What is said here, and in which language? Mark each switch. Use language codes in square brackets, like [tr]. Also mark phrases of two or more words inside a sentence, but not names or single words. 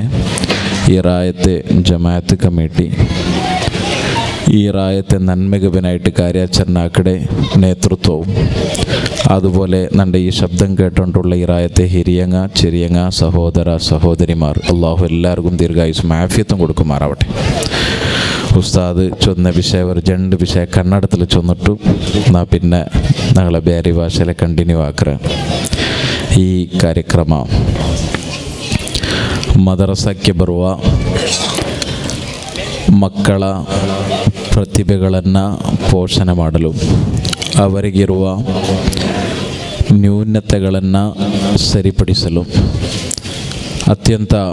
[ml] ഈ റായത്തെ ജമാഅത്ത് കമ്മിറ്റി ഈ റായത്തെ നന്മകവനായിട്ട് കാര്യാചരണാക്കടെ നേതൃത്വവും അതുപോലെ നമ്മുടെ ഈ ശബ്ദം കേട്ടുകൊണ്ടുള്ള ഈ റായത്തെ ഹിരിയങ്ങ ചെറിയങ്ങ സഹോദര സഹോദരിമാർ അള്ളാഹു എല്ലാവർക്കും ദീർഘായുസ്സും ആഫിയത്തും കൊടുക്കുമാറാവട്ടെ. ഉസ്താദ് ചൊന്ന വിഷയം ഒരു 2 വിഷയം കന്നഡത്തിൽ ചൊന്നിട്ടു പിന്നെ ഞങ്ങളെ [kn] ಬೇರೆ ಭಾಷೆಲೆ ಕಂಟಿನ್ಯೂ ಆಕ್ರ. ಈ ಕಾರ್ಯಕ್ರಮ ಮದರಸಕ್ಕೆ ಬರುವ ಮಕ್ಕಳ ಪ್ರತಿಭೆಗಳನ್ನು ಪೋಷಣೆ ಮಾಡಲು ಅವರಿಗಿರುವ ನ್ಯೂನತೆಗಳನ್ನು ಸರಿಪಡಿಸಲು ಅತ್ಯಂತ